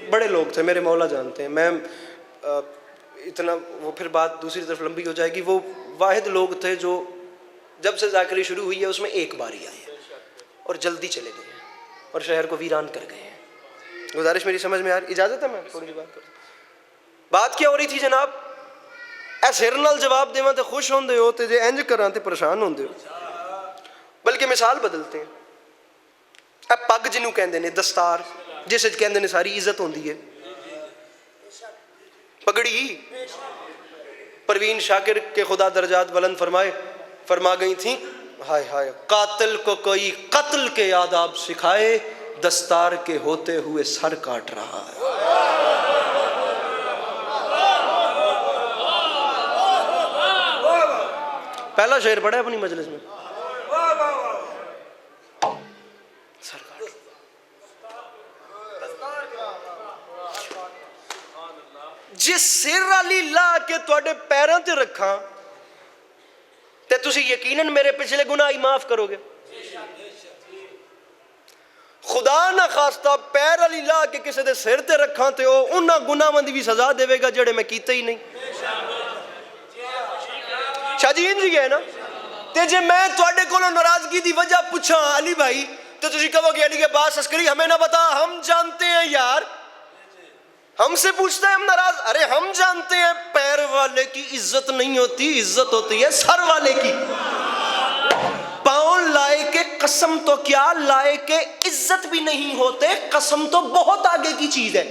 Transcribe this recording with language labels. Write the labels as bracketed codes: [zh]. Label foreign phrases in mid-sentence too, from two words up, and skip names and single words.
[ur] بڑے لوگ تھے, میرے مولا جانتے ہیں. میں اتنا وہ پھر بات دوسری طرف لمبی ہو جائے گی. وہ واحد لوگ تھے جو جب سے ذاکری شروع ہوئی ہے اس میں ایک بار ہی آئے اور جلدی چلے گئے اور شہر کو ویران کر گئے ہیں. گزارش میری سمجھ میں آ رہی؟ اجازت ہے میں تھوڑی سی بات کروں؟ بات کیا ہو رہی تھی جناب؟ [pa] اے سر نال جواب دیواں تے خوش ہوندے ہو تے جے انج کراں تے پریشان ہوندے ہو. [ur] بلکہ مثال بدلتے ہیں. [pa] اے پگ جنوں کہندے نے دستار, جس وچ کہندے نے ساری عزت ہوندی ہے, پگڑی. [ur] پروین شاکر کے خدا درجات بلند فرمائے, فرما گئی تھیں ہائے ہائے قاتل کو کوئی قتل کے آداب سکھائے, دستار کے ہوتے ہوئے سر کاٹ رہا ہے. پہلا شعر پڑھا ہے اپنی مجلس میں, سر کاٹ. [pa] جس سر علی لا کے تواڈے پیراں تے رکھاں تے تسی یقیناً میرے پچھلے گناہ ہی معاف کرو گے. خدا نہ خواستہ پیر علی لا کے کسی دے سر تے رکھاں تے او انہاں گناہاں دی بھی سزا دے گا جڑے میں کیتے ہی نہیں. شاہ جی انج ہے نا. تے جے میں تواڈے کولوں ناراضگی دی وجہ پوچھاں علی بھائی تو تسی کہو گے علی کے عباس عسکری [ur] ہمیں نہ بتا, ہم جانتے ہیں یار. ہم سے پوچھتے ہیں ہم ناراض, ارے ہم جانتے ہیں پیر والے کی عزت نہیں ہوتی, عزت ہوتی ہے سر والے کی. پاؤں لائے کے قسم تو کیا لائے کے عزت بھی نہیں ہوتے, قسم تو بہت آگے کی چیز ہے.